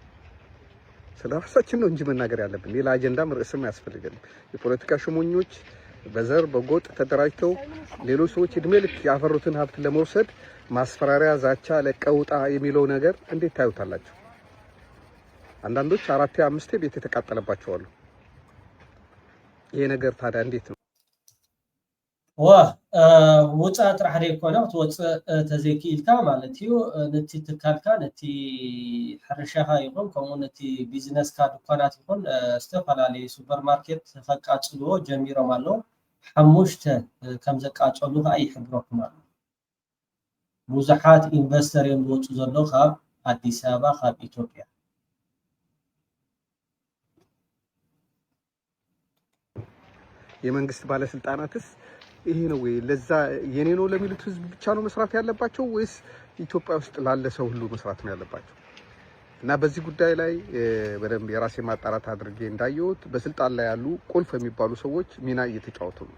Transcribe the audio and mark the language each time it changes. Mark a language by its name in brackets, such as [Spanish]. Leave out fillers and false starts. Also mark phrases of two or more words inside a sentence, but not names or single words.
[Amharic] ስለራሳችን ነው እንጂ መናገር ያለብን ሌላ አጀንዳም ርዕስም ያስፈልገን። የፖለቲካ ሹመኞች በዘር በጎጥ ተደራጅተው ሌሎች ሰዎች እድሜ ልክ ያፈሩትን ሀብት ለመውሰድ ማስፈራሪያ፣ ዛቻ፣ ለቀውጣ የሚለው ነገር እንዴት ታዩታላችሁ? አንዳንዶች 4 5 ቤት የተቃጠለባቸው አሉ። ይሄ ነገር ታዲያ እንዴት ነው? [Tigrinya] ወፃእ ጥራሕ ደይኮነ ክትወፅእ ተዘይክኢልካ ማለት እዩ ነቲ ትካልካ ነቲ ሕርሻኻ ይኹን ከምኡ ነቲ ቢዝነስካ ድኳናት ይኹን ዝተፈላለዩ ሱፐርማርኬት ከቃፅልዎ ጀሚሮም ኣለዉ 5 ከም ዘቃፀሉ ከዓ ይሕብረኩም ኣሎ ብዙሓት ኢንቨስተር እዮም ዝወፁ ዘለዉ ካብ አዲስ አበባ ካብ ኢትዮጵያ [Amharic] የመንግስት ባለስልጣናትስ ይሄ ነው ወይ ለዛ የኔ ነው ለሚሉት ህዝብ ብቻ ነው መስራት ያለባቸው ወይስ ኢትዮጵያ ውስጥ ላለ ሰው ሁሉ መስራት ነው ያለባቸው? እና በዚህ ጉዳይ ላይ በደንብ የራሴ ማጣራት አድርጌ እንዳየሁት በስልጣን ላይ ያሉ ቁልፍ የሚባሉ ሰዎች ሚና እየተጫወቱ ነው።